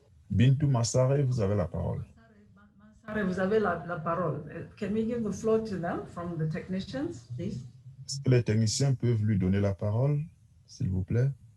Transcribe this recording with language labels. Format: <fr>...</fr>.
<fr>Bintou Massare, vous avez la parole. Vous avez la parole.</fr> <en>Can we give the floor to them from the technicians, please?</en> <fr>Est-ce que les techniciens peuvent lui donner la parole, s'il vous plaît?</fr>